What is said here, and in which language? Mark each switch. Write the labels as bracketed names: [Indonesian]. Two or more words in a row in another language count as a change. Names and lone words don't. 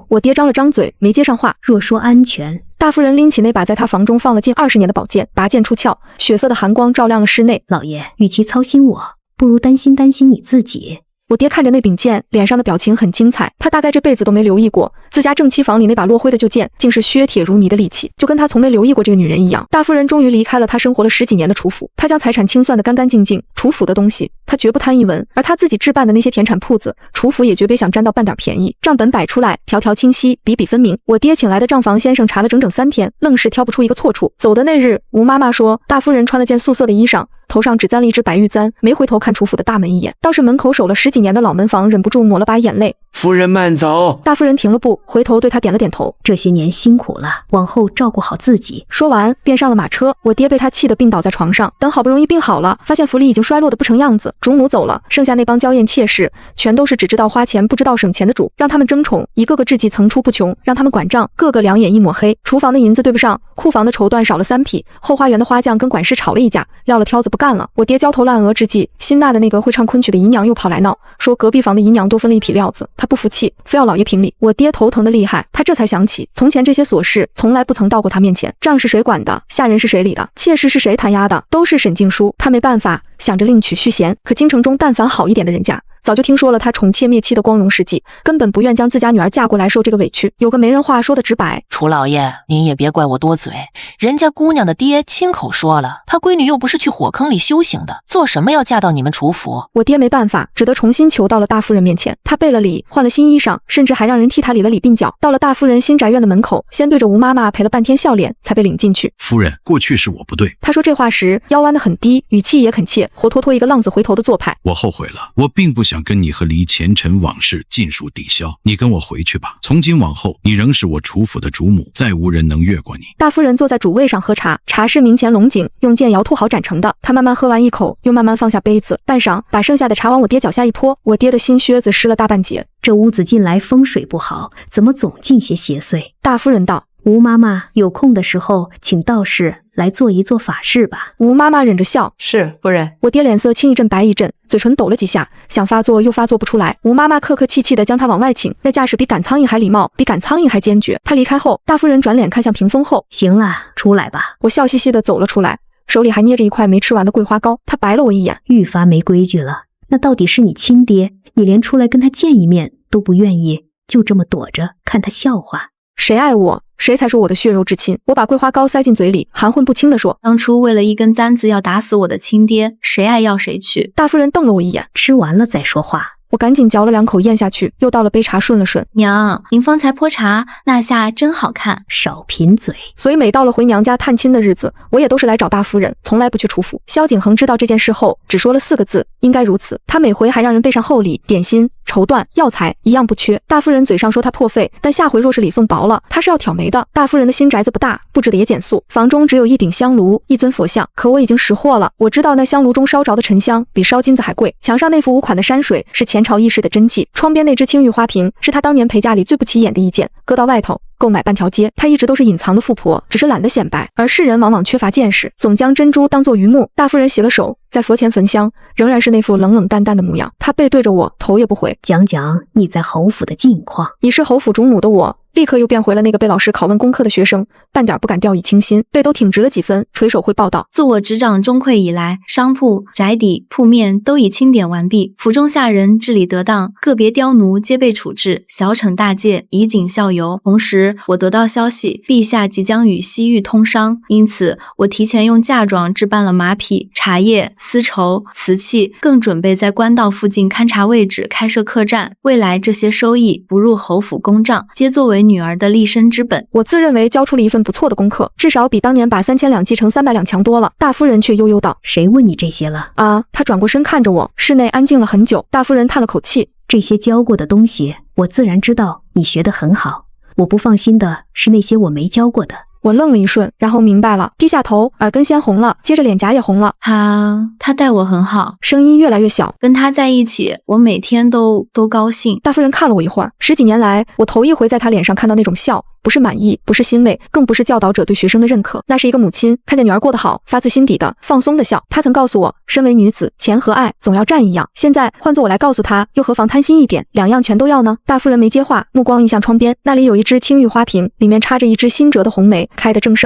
[Chinese] 我爹張了張嘴，沒接上話。若說安全，大夫人拎起那把在他房中放了近20年的宝劍，拔劍出鞘，血色的寒光照亮了室內。老爺，與其操心我，不如擔心你自己。我爹看着那柄劍，臉上的表情很精彩。他大概這輩子都沒留意過，自家正妻房裡那把落灰的舊劍，竟是削鐵如泥的利器，就跟他從沒留意過這個女人一樣。大夫人終於離開了他生活了10幾年的楚府，他將財產清算得乾乾淨淨。楚府的東西，他絕不貪一文，而他自己置辦的那些田產鋪子，楚府也絕別想沾到半點便宜。賬本擺出來，條條清晰，筆筆分明。我爹請來的賬房先生查了整整3天，愣是挑不出一個錯處。走的那日，吳媽媽說，大夫人穿了件素色的衣裳，頭上只簪了一只白玉簪，沒回頭看楚府的大門一眼。倒是門口守了10幾年的老門房忍不住抹了把眼淚。夫人慢走。大夫人停了步，回頭對他點了點頭。這些年辛苦了，往後照顧好自己。說完便上了馬車。我爹被他氣得病倒在床上，等好不容易病好了，發現府裡已經衰落得不成樣子。主母走了，剩下那幫嬌艷妾室，全都是只知道花錢不知道省錢的主，讓他們爭寵，一個個智計層出不窮，讓他們管賬，個個兩眼一抹黑。廚房的銀子對不上，庫房的綢緞少了3匹，後花園的花匠跟管事吵了一架，撂了挑子不幹了。我爹焦頭爛額之際，新納的那個會唱昆曲的姨娘又跑來鬧，說隔壁房的姨娘多分了1匹料子，他不服氣，非要老爺評理。我爹頭疼得厲害，他這才想起從前這些瑣事從來不曾到過他面前，賬是誰管的，下人是誰理的，妾室是誰彈壓的，都是沈靜書。他沒辦法，想着另娶續弦。可京城中但凡好一點的人家，早就聽說了他寵妾滅妻的光榮事跡，根本不願將自家女兒嫁過來受這個委屈。有個媒人話說得直白，楚老爺，您也別怪我多嘴，人家姑娘的爹親口說了，他閨女又不是去火坑裡修行的，做什麼要嫁到你們楚府？我爹沒辦法，只得重新求到了大夫人面前。他備了禮，換了新衣裳，甚至還讓人替他理了禮鬢角。到了大夫人新宅院的門口，先對着吳媽媽賠了半天笑臉，才被領進去。夫人，過去是我不對。他說這話時腰彎得很低，語氣也恳切，活脫脫一個浪子回頭的做派。我後悔了，我並不想跟你和離前塵往事盡數抵消，你跟我回去吧。從今往後，你仍是我楚府的主母，再無人能越過你。大夫人坐在主位上喝茶，茶是明前龙井用剑窑吐好擀成的。她慢慢喝完一口，又慢慢放下杯子，半晌把剩下的茶往我爹腳下一潑，我爹的新靴子濕了大半截。這屋子近來風水不好，怎麼總進些邪祟？大夫人道。吳媽媽有空的時候，請道士來做一做法事吧。吳媽媽忍着笑，是夫人。我爹臉色青一陣白一陣，嘴唇抖了幾下，想發作又發作不出來。吳媽媽客客氣氣地將他往外請，那架勢比趕蒼蠅還禮貌，比趕蒼蠅還堅決。他離開後，大夫人轉臉看向屏風後，行了，出來吧。我笑嘻嘻地走了出來，手裡還捏着一塊沒吃完的桂花糕。他白了我一眼，愈發沒規矩了。那到底是你親爹，你連出來跟他見一面都不願意，就這麼躲着看他笑話。誰愛我，誰才是我的血肉至親。我把桂花糕塞進嘴裡，含混不清地說，當初為了一根簪子要打死我的親爹，誰愛要誰去。大夫人瞪了我一眼，吃完了再說話。我趕緊嚼了2口咽下去，又倒了杯茶順了順。娘，您方才泼茶，那下真好看。少贫嘴。所以每到了回娘家探親的日子，我也都是來找大夫人，從來不去楚府。萧景恆知道這件事後，只說了4個字，應該如此。他每回還讓人備上厚禮、點心、綢緞、藥材，一樣不缺。大夫人嘴上說他破費，但下回若是禮送薄了，他是要挑眉的。大夫人的新宅子不大，布置的也簡素，房中只有1頂香爐、1尊佛像。可我已經識貨了，我知道那香爐中燒着的沉香比燒金子還貴。牆上那幅5款的山水是前朝義士的真跡，窗邊那只青玉花瓶是他當年陪嫁裡最不起眼的一件，擱到外頭購買半條街。她一直都是隱藏的富婆，只是懶得顯擺，而世人往往缺乏見識，總將珍珠當作榆木。大夫人洗了手，在佛前焚香，仍然是那副冷冷淡淡的模樣。她背對着我，頭也不回。講講你在侯府的近況。已是侯府主母的我，立刻又變回了那個被老師拷問功課的學生，半點不敢掉以輕心，背都挺直了幾分，垂手會報道。自我執掌中饋以來，商鋪、宅邸、鋪面都已清點完畢，府中下人治理得當，個別刁奴皆被處置，小懲大戒，以儆效尤。同時，我得到消息，陛下即將與西域通商，因此我提前用嫁妝置辦了馬匹、茶葉、絲綢、瓷器，更準備在官道附近勘察位置開設客棧。未來這些收益不入侯府公賬，皆作為為女兒的立身之本。我自認為交出了一份不錯的功課，至少比當年把3000兩繼承300兩強多了。大夫人卻悠悠道： 誰問你這些了？啊，她轉過身看着我，室內安靜了很久。大夫人嘆了口氣，這些教過的東西，我自然知道你學得很好。我不放心的是那些我沒教過的。我愣了一瞬，然後明白了，低下頭，耳根先紅了，接着臉頰也紅了。他待我很好，聲音越來越小。跟他在一起，我每天都高興。大夫人看了我一會兒，10幾年來，我頭一回在她臉上看到那種笑，不是滿意，不是欣慰，更不是教導者對學生的認可，那是一個母親看見女兒過得好，發自心底的放鬆的笑。她曾告訴我，身為女子，錢和愛總要占一樣。現在換作我來告訴她，又何妨貪心一點，兩樣全都要呢？大夫人沒接話，目光移向窗邊，那裡有一隻青玉花瓶，裡面插着一支新折的紅梅，開得正盛。